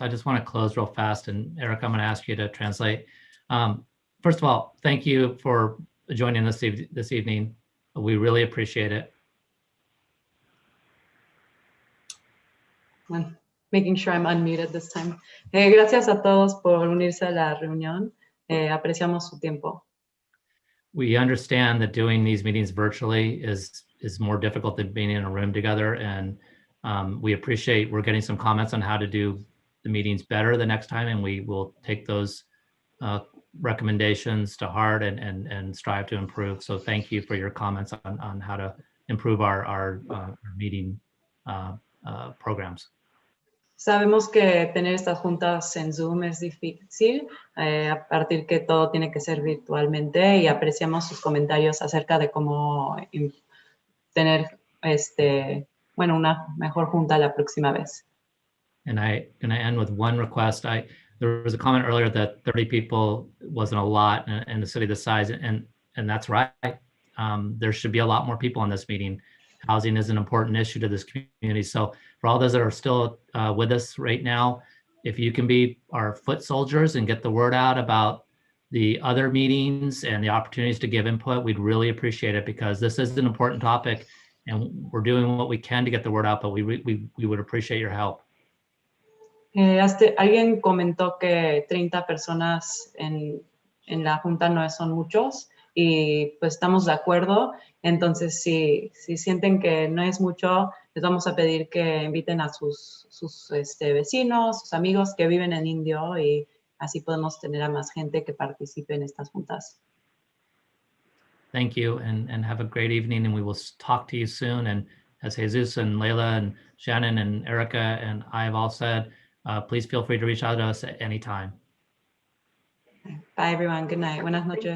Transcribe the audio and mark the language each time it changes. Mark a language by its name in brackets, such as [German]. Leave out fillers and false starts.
[English] I just want to close real fast, and Eric, I'm going to ask you to translate. First of all, thank you for joining us this evening. We really appreciate it. [Spanish] Bueno, [English] making sure I'm unmuted this time. [Spanish] Gracias a todos por unirse a la reunión. Apreciamos su tiempo. [English] We understand that doing these meetings virtually is more difficult than being in a room together, and we appreciate we're getting some comments on how to do the meetings better the next time, and we will take those recommendations to heart and strive to improve. So thank you for your comments on how to improve our meeting programs. [Spanish] Sabemos que tener estas juntas en Zoom es difícil, a partir que todo tiene que ser virtualmente, y apreciamos sus comentarios acerca de cómo tener una mejor junta la próxima vez. [English] And I'm going to end with one request. There was a comment earlier that 30 people wasn't a lot in a city this size, and that's right. There should be a lot more people in this meeting. Housing is an important issue to this community. So for all those that are still with us right now, if you can be our foot soldiers and get the word out about the other meetings and the opportunities to give input, we'd really appreciate it, because this is an important topic and we're doing what we can to get the word out, but we would appreciate your help. [Spanish] Alguien comentó que 30 personas en la junta no son muchos, y pues estamos de acuerdo. Entonces, si sienten que no es mucho, les vamos a pedir que inviten a sus vecinos, sus amigos que viven en Indio, y así podemos tener a más gente que participe en estas juntas. [English] Thank you, and have a great evening, and we will talk to you soon. And as Jesus and Layla and Shannon and Erica and I have all said, please feel free to reach out to us at any time. Bye, everyone. Good night. [Spanish] Buenas noches.